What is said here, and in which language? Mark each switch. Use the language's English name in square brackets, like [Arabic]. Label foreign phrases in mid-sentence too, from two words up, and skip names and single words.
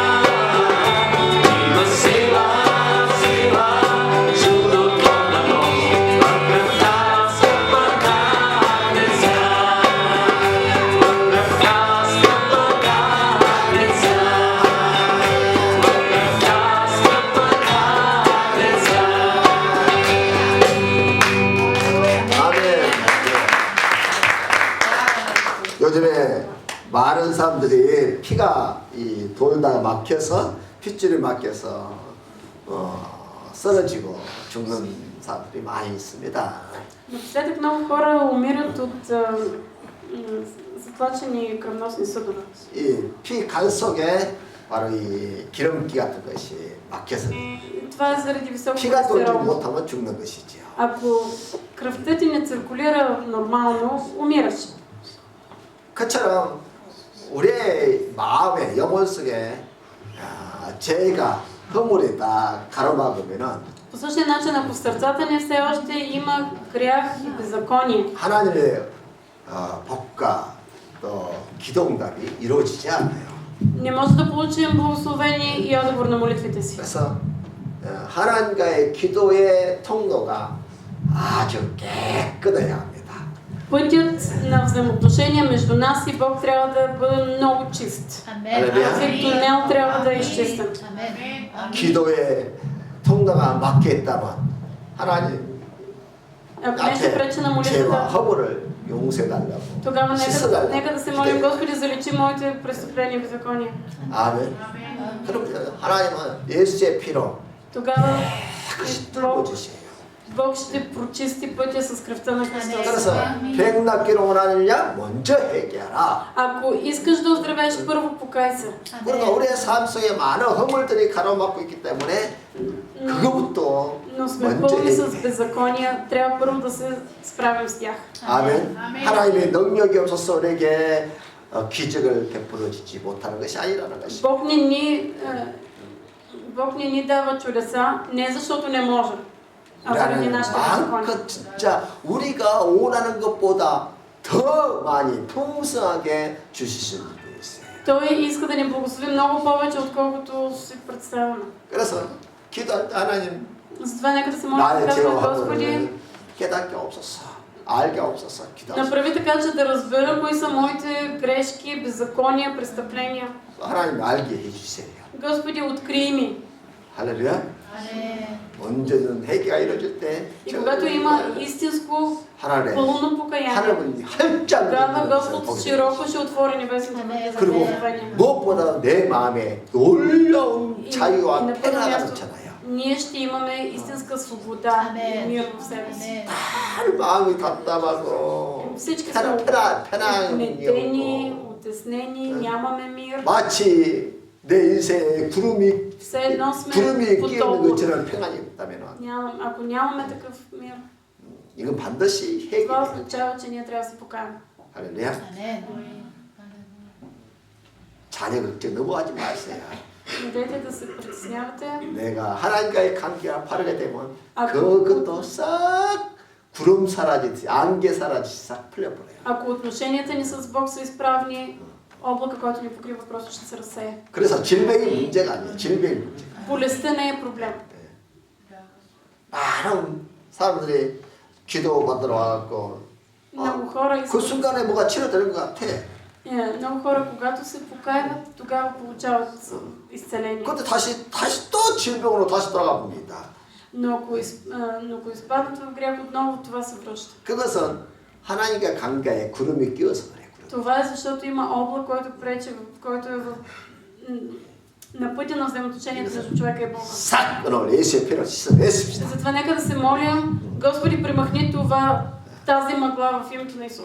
[Bulgarian] Има сила, сила, чудотворна мощ в кръвта скъпа на Христа. В кръвта скъпа на Христа. В кръвта скъпа на Христа. [Korean] 아멘. 요즘에 많은 사람들이 피가 돌다 막혀서 핏줄이 막혀서 쓰러지고 죽는 사람들이 많이 있습니다. [Bulgarian] Напоследък много хора умират от затлачени кръвносни съдове. [Korean] 이 피 간 속에 바로 이 기름기 같은 것이 막혀서 [Bulgarian] Това е заради висок [Korean] 피가 돌지 [Bulgarian] холестерол. [Korean] 못하면 죽는 것이지요. [Bulgarian] Ако кръвта ти не циркулира нормално, умираш. [Korean] 그처럼 우리의 마음에 영혼 속에 죄가 허물이 다 가로막으면은 [Bulgarian] По същия начин, ако в сърцата ни все още има грях и беззаконие, [Korean] 하나님의 복과 또 기도응답이 이루어지지 않아요. [Bulgarian] не може да получим благословение и отговор на молитвите си. [Korean] 그래서 하나님과의 기도의 통로가 아주 깨끗해야 합니다. [Bulgarian] Пътят на взаимоотношения между нас и Бог трябва да бъде много чист. Всеки тунел трябва да е изчистен. [Korean] 기도의 통로가 막혀 있다면 하나님 [Bulgarian] Ако нещо пречи на [Korean] 죄와 [Bulgarian] молитвата, [Korean] 허물을 용서해달라고 [Bulgarian] Тогава [Korean] 씻어달라고 [Bulgarian] нека да се молим, Господи, заличи моите престъпления и беззакония. [Korean] 아멘. 그럼 하나님은 예수의 피로 [Bulgarian] Тогава [Korean] 깨끗이 뚫어주세요. [Bulgarian] Бог ще прочисти пътя с кръвта на Христос. [Korean] 그래서 백납기로 원하느냐 먼저 회개하라. [Bulgarian] Ако искаш да оздравееш, първо покай се. [Korean] 그러니까 우리의 삶 속에 많은 허물들이 가로막고 있기 때문에 그거부터 [Bulgarian] Но сме [Korean] 먼저 [Bulgarian] пълни с [Korean] 회개해. [Bulgarian] беззакония, трябва първо да се справим с тях. [Korean] 아멘. 하나님의 능력이 없어서 우리에게 기적을 베풀어 주지 못하는 것이 아니라는 것이. [Bulgarian] Бог не ни дава чудеса, не защото не може, а заради [Korean] 우리는 [Bulgarian] нашите беззакония. [Korean] 마음껏 진짜 우리가 원하는 것보다 더 많이 풍성하게 주실 수 있는 분이 있어요. [Bulgarian] Той иска да ни благослови много повече, отколкото си представяме. [Korean] 그래서 기도할 때 하나님 [Bulgarian] Затова нека да се молим, [Korean] 나의 [Bulgarian] да казваме, [Korean] 죄와 [Bulgarian] Господи, [Korean] 허물을 깨닫게 없어서 알게 없어서 기도하소서. [Bulgarian] направи така, че да разбера кои са моите грешки, беззакония, престъпления. [Korean] 하나님 알게 해주세요. [Bulgarian] Господи, открий ми. [Korean] 할렐루야. 언제든 회개가 이루어질 때 [Bulgarian] И когато има истинско [Korean] 하나님 [Bulgarian] пълно покаяние, [Korean] 하늘은 활짝 [Bulgarian] тогава [Korean] 열리는 [Bulgarian] Господ [Korean] 것을 보게 [Bulgarian] широко ще отвори небесните врати за [Korean] 그리고 [Bulgarian] благословение. [Korean] 무엇보다 내 마음에 놀라운 [Bulgarian] И [Korean] 자유와 [Bulgarian] на първо [Korean] 평화가 [Bulgarian] място, [Korean] 넘쳐나요. [Bulgarian] ние ще имаме истинска свобода и мир в себе си. [Korean] 늘 마음이 답답하고 [Bulgarian] Всички сме [Korean] 편안이 [Bulgarian] угнетени, [Korean] 없고 [Bulgarian] утеснени, нямаме мир. [Korean] 마치 내 인생에 구름이 [Bulgarian] Все едно сме [Korean] 끼는 [Bulgarian] потоп. [Korean] 것처럼 평안이 없다면 [Bulgarian] Ако нямаме такъв мир, [Korean] 이건 반드시 [Bulgarian] това [Korean] 회개해야 [Bulgarian] означава, че ние трябва да се покаем. [Korean] 할렐루야. 자녀 걱정 너무 하지 마세요. [Bulgarian] Не дайте да се притеснявате. [Korean] 내가 하나님과의 관계가 바르게 되면 아, 그것도 싹 구름 사라지듯이 안개 사라지듯이 싹 풀려버려요. [Bulgarian] Ако отношенията ни с Бог са изправни, облака, който ни покрива, просто ще се разсее. [Korean] 그래서 질병이 문제가 아니에요. 질병이 문제가. [Bulgarian] Болестта не е проблем. [Korean] 많은 사람들이 기도 받으러 와갖고 [Bulgarian] Много хора [Korean] 그 [Bulgarian] искат. [Korean] 순간에 뭐가 치료되는 것 같아. [Bulgarian] Много хора, когато се покаяват, тогава получават изцеление. [Korean] 근데 다시 또 질병으로 다시 돌아가 봅니다. [Bulgarian] Но ако изпаднат в грях, отново това се връща. [Korean] 그것은 하나님과 관계에 구름이 끼어서 그래. 구름. [Bulgarian] Това е защото има облак, който пречи, който е на пътя на взаимоотношението между човека и Бога. [Korean] 싹 끊어 예수의 피로 씻어냈습니다. [Bulgarian] Затова нека да се молим, Господи, премахни тази мъгла в името на Исус.